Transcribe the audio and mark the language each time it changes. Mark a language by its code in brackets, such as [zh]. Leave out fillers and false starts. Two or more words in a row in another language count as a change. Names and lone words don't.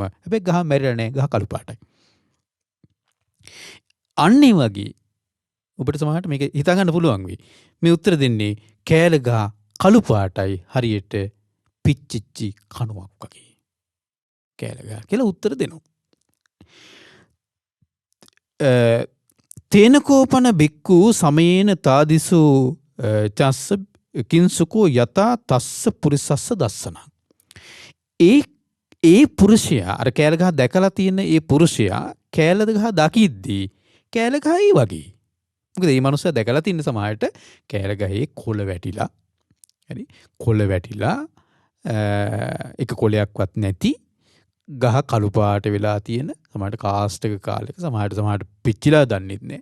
[si] හැබැයි ගහ මැරිලා නැහැ. ගහ කළු පාටයි. අන්න ඒ වගේ ඔබට සමහරට මේක හිතා ගන්න පුළුවන් වෙයි. මේ උත්තර දෙන්නේ කෑල්ල ගහ කළු පාටයි හරියට පිච්චිච්චි කණුවක් වගේ. කෑල්ල ගහ කියලා උත්තර දෙනවා. [pi] තේනකෝපන බික්කු සමයේන තාදිසු චස්ස කිංසුකෝ යතා තස්ස පුරිසස්ස දස්සන. [si] ඒ පුරුෂයා අර කෑල්ල ගහ දැකලා තියෙන ඒ පුරුෂයා කෑල්ල ගහ දකිද්දී කෑල්ල ගහ ඒ වගේ. මොකද මේ මනුස්සයා දැකලා තියෙන සමහරට කෑල්ල ගහේ කොළ වැටිලා හරි කොළ වැටිලා එක කොළයක්වත් නැති ගහ කළු පාට වෙලා තියෙන සමහරට කාස්ටක කාලෙක සමහරට පිච්චිලා දන්නෙත් නැහැ.